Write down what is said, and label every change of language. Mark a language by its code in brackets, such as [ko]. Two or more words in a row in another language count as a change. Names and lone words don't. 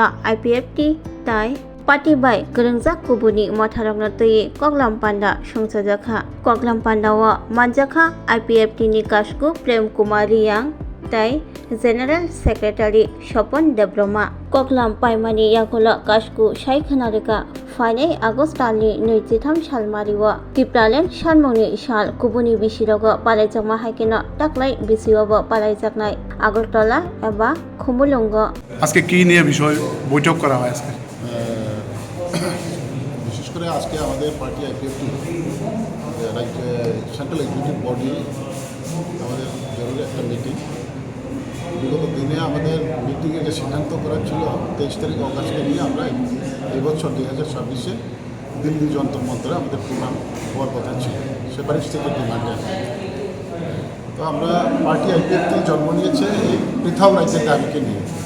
[trp] आईपीएफटी ताई पाटिबाय गोरोंजा कुबुनि मथारंनो तयै कगलाम पान्डा संसदखा कगलाम पान्डावा मानजाखा आईपीएफटी नि काशकु प्रेम कुमारी यां ताई [en] general secretary [trp] स्वपन देब्रमा कगलाम पाइमानि यागला काशकु सायखनारिका फाइनै आगस्टानि 23 सालमारिवा टिप्रालेन सानमुंनि साल कुबुनि बिसिरग पालायजाकमा हाइकेना टाक्लाय बिसियावबो पालायजाकनाय আগরতলা एबा खुमुलुंग [bn] আজকে কি নিয়ে বিষয় বৈঠক করা হয় আজকে বিশেষ করে আজকে আমাদের পার্টি আইপিএফটি রাজ্য [en] central executive body [bn] আমাদের জরুরি একটা মিটিং বিগত দিনে আমাদের মিটিংয়ে যে সিদ্ধান্ত করা ছিল 23 তারিখ অগাস্টকে নিয়ে আমরা এই বছর 2026-এ দিল্লি যন্তর মন্ত্রে আমাদের প্রোগ্রাম হওয়ার কথা ছিল সেপারেট থেকে ডিমান্ডে তো আমরা পার্টি আইপিএফটি জন্ম নিয়েছে এই পৃথক রাজ্যের দাবিকে নিয়ে